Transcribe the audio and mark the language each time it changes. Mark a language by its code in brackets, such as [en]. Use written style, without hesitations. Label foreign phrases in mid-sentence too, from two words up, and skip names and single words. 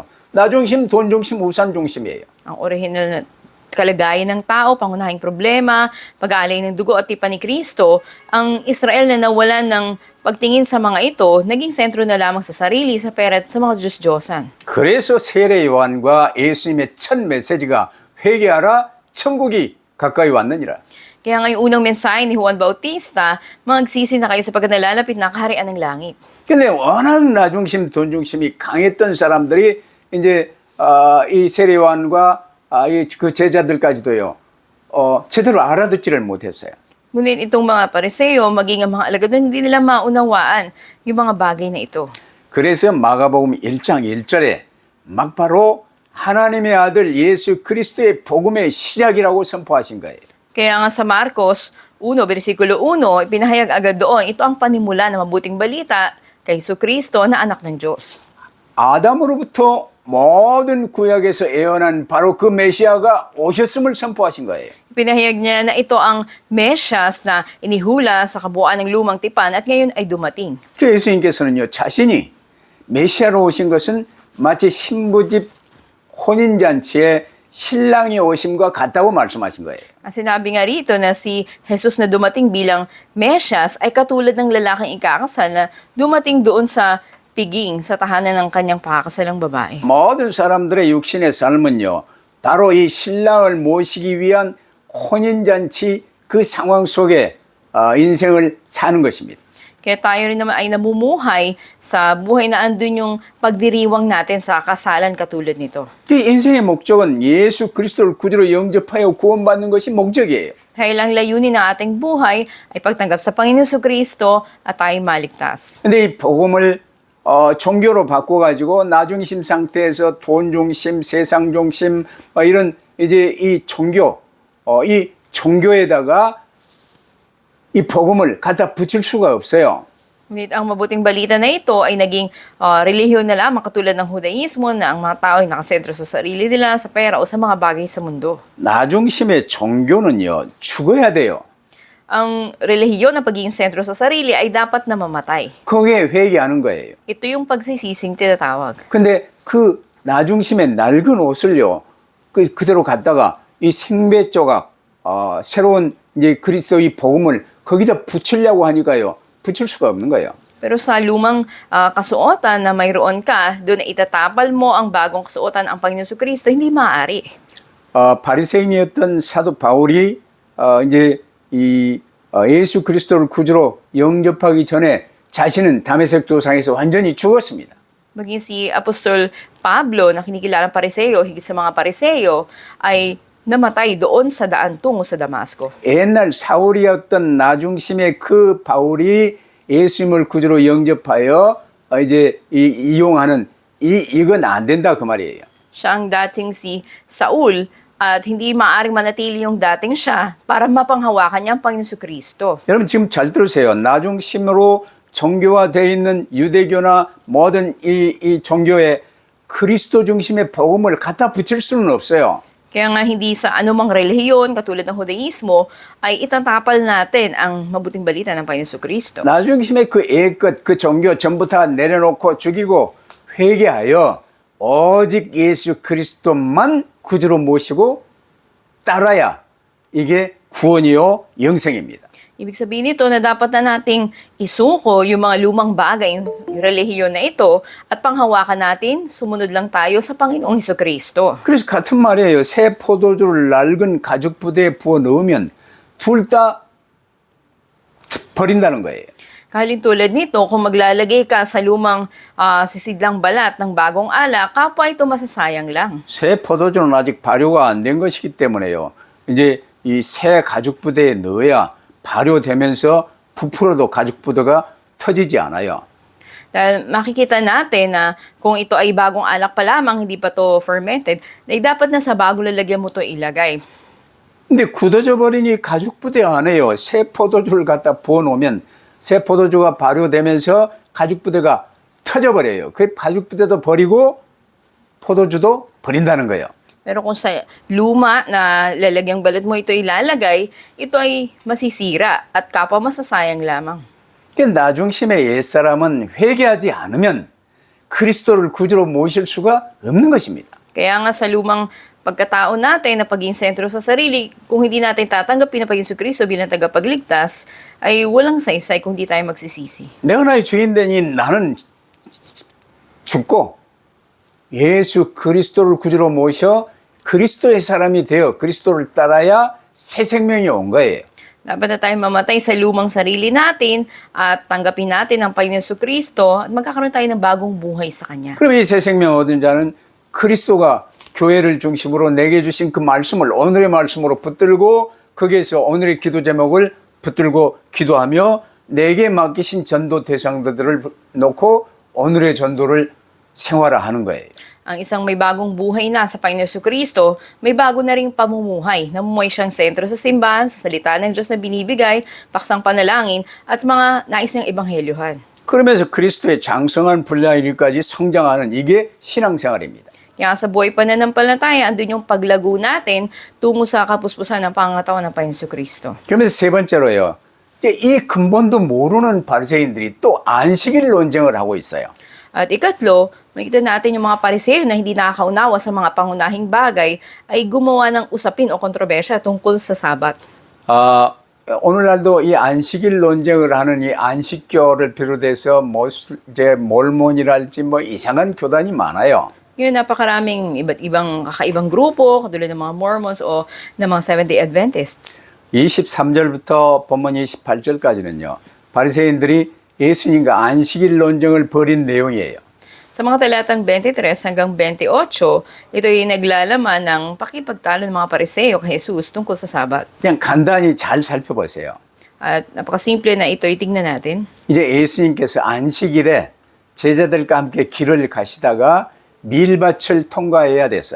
[ko] 나중심, 돈중심, 우산중심이에요. [tl] Ang orihinal na kalagayan ng tao, pangunahing problema, pag-aalay ng dugo at tipan ni Kristo, ang Israel na nawalan ng pagtingin sa mga ito, naging sentro na lamang sa sarili, sa pera at sa mga Diyos-Diyosan. [ko] 그래서 세례 요한과 예수님의 첫 메시지가 회개하라 천국이 가까이 왔느니라. [tl] Kaya ngayong unang mensahe ni Juan Bautista, magsisi na kayo sapagkat nalalapit na ang kaharian ng langit. [ko] 근데 워낙 나중심, 돈중심이 강했던 사람들이 이제 이 세례 요한과 그 제자들까지도요. 제대로 알아듣지를 못했어요. [tl] Ngunit itong mga pariseo, maging ang mga alagad, hindi nila maunawaan yung mga bagay na ito. [ko] 그래서 마가복음 1장 1절에 막바로 하나님의 아들 예수 그리스도의 복음의 시작이라고 선포하신 거예요. [tl] Kaya nga sa Marcos 1, versikulo 1, ipinahayag agad doon, ito ang panimula ng mabuting balita kay Jesucristo na anak ng Diyos. [ko] 아담으로부터 모든 구약에서 예언한 바로 그 메시아가 오셨음을 선포하신 거예요. [tl] Pinahayag niya na ito ang Mesyas na inihula sa kabuuan ng lumang tipan at ngayon ay dumating. [ko] 그 예수님께서는요, 자신이 메시아로 오신 것은 마치 신부집 혼인잔치에 신랑이 오심과 같다고 말씀하신 거예요. [tl] Ang sinabi nga rito na si Jesus na dumating bilang Mesyas ay katulad ng lalaking ikakasal na dumating doon sa piging sa tahanan ng kanyang pakakasalang babae. [ko] 모든 사람들의 육신의 삶은요, 바로 이 신랑을 모시기 위한 혼인잔치 그 상황 속에 인생을 사는 것입니다. [tl] Kaya tayo rin naman ay namumuhay sa buhay na andun yung pagdiriwang natin sa kasalan katulad nito. [ko] 그 인생의 목적은 예수 그리스도를 구주로 영접하여 구원받는 것이 목적이에요. [tl] Dahil ang layunin ng ating buhay ay pagtanggap sa Panginoon Jesucristo at tayo maligtas. [ko] 근데 이 복음을 종교로 바꿔가지고 나중심 상태에서 돈 중심, 세상 중심 이런 이제 이 종교에다가 이 복음을 갖다 붙일 수가 없어요. [tl] Ngunit ang mabuting balita na ito ay naging relihiyon na lamang katulad ng Judaismo na ang mga tao ay nakasentro sa sarili nila, sa pera o sa mga bagay sa mundo. [ko] 나중심의 종교는요, 죽어야 돼요. [tl] Ang relihiyon na pagiging sentro sa sarili ay dapat na mamatay. [ko] 거기에 회개하는 거예요. [tl] Ito yung pagsisising tinatawag. [ko] 근데 그 나중심의 낡은 옷을요, 그대로 갖다가 이 생배 조각, 새로운 이제 그리스도의 복음을 거기다 붙이려고 하니까요, 붙일 수가 없는 거예요. [tl] Pero sa lumang kasuotan na mayroon ka, doon na itatapal mo ang bagong kasuotan ang Panginoon Jesucristo, hindi maaari. [ko] 바리새인이었던 사도 바울이 이제 이 예수 그리스도를 구주로 영접하기 전에 자신은 다메섹 도상에서 완전히 죽었습니다. [tl] Maging si Apostol Pablo na kinikilalang pariseo, higit sa mga pariseo, ay namatay doon sa daan tungo sa Damasco. [ko] 옛날 사울이었던 나중심의 그 바울이 예수님을 구주로 영접하여 이제 이용하는 이건 안 된다 그 말이에요. [tl] Siya ang dating si Saul at hindi maaaring manatili yung dating siya para mapanghawakan niya ang Panginoon Jesucristo. [ko] 여러분 지금 잘 들으세요. 나중심으로 종교화되어 있는 유대교나 모든 이 종교에 그리스도 중심의 복음을 갖다 붙일 수는 없어요. [tl] Kaya nga hindi sa anumang relihiyon katulad ng Judaismo ay itatapal natin ang mabuting balita ng Panginoon Jesucristo. [ko] 나중심의 그 애끝, 그 종교 전부 다 내려놓고 죽이고 회개하여 오직 예수 그리스도만 구주로 모시고 따라야 이게 구원이요 영생입니다. [tl] Ibig sabihin nito na dapat na nating isuko yung mga lumang bagay, yung relihiyon na ito, at panghawakan natin, sumunod lang tayo sa Panginoong Jesucristo. [ko] 그래서 같은 말이에요. 새 포도주를 낡은 가죽 부대에 부어 넣으면 둘 다 버린다는 거예요. [tl] Kahalin tulad nito, kung maglalagay ka sa lumang sisidlang balat ng bagong alak, kapwa ito masasayang lang. [ko] 새 포도주는 아직 발효가 안 된 것이기 때문에요. 이제 이 새 가죽 부대에 넣어야 발효되면서 부풀어도 가죽 부대가 터지지 않아요. [tl] Dahil makikita natin na kung ito ay bagong alak pa lamang, hindi pa to fermented, ay dapat na sa bagong lalagyan mo to ilagay. [ko] 근데 굳어져 버린 이 가죽 부대 안에요. 새 포도주를 갖다 부어 놓으면 새 포도주가 발효되면서 가죽 부대가 터져 버려요. 그 가죽 부대도 버리고 포도주도 버린다는 거예요. [tl] Pero kung sa luma na lalagyang balat mo ito ilalagay, ito ay masisira at kapwa masasayang lamang. [ko] 그러니까 나중심의 옛사람은 회개하지 않으면 그리스도를 구주로 모실 수가 없는 것입니다. [tl] Kaya nga sa lumang pagkatao natin na paging sentro sa sarili, kung hindi natin tatanggapin na paging Jesucristo bilang tagapagligtas, ay walang saysay kung hindi tayo magsisisi. [ko] 내 하나의 주인 되니 나는 죽고 예수 그리스도를 구주로 모셔 그리스도의 사람이 되어 그리스도를 따라야 새 생명이 온 거예요. [tl] Dapat na tayo mamatay sa lumang sarili natin at tanggapin natin ang Panginoon Jesucristo at magkakaroon tayo ng bagong buhay sa Kanya. 그럼 이 새 생명 얻은 자는 그리스도가 교회를 중심으로 내게 주신 그 말씀을 오늘의 말씀으로 붙들고 거기에서 오늘의 기도 제목을 붙들고 기도하며 내게 맡기신 전도 대상들을 놓고 오늘의 전도를 생활화하는 거예요. Ang isang may bagong buhay na sa Panginoon Jesucristo, may bago na ring pamumuhay. Namumuhay siyang sentro sa simbahan, sa salita ng Diyos na binibigay, paksang panalangin, at mga nais niyang ebanghelyohan. [ko] 그러면서 그리스도의 장성한 분량 일까지 성장하는 이게 신앙생활입니다. [tl] Kaya sa buhay pananampalataya, andun yung paglago natin tungo sa kapuspusan ng pangatawan ng Panginoon Kristo. [ko] 그러면서 세 번째로요. 이제 이 근본도 모르는 바리새인들이 또 안식일 논쟁을 하고 있어요. [tl] At ikatlo, makikita natin yung mga pariseo na hindi nakakaunawa sa mga pangunahing bagay ay gumawa ng usapin o kontrobersya tungkol sa Sabat. [ko] 오늘날도 이 안식일 논쟁을 하는 이 안식교를 비롯해서 이제 몰몬이랄지 뭐 이상한 교단이 많아요. [tl] Yun, napakaraming iba't ibang kakaibang grupo, katulad ng mga Mormons o ng mga Seventh-day Adventists. [ko] 23절부터 본문 28절까지는요. 바리새인들이 예수님과 안식일 논쟁을 벌인 내용이에요. [tl] Sa mga talatang 23 hanggang 28, ito yung naglalaman ng pakipagtalo ng mga pariseo kay Jesus tungkol sa Sabat. [ko] 그냥 간단히 잘 살펴보세요. [tl] At napakasimple na ito, itignan natin. [ko] 이제 예수님께서 안식일에 제자들과 함께 길을 가시다가 밀밭을 통과해야 됐어요.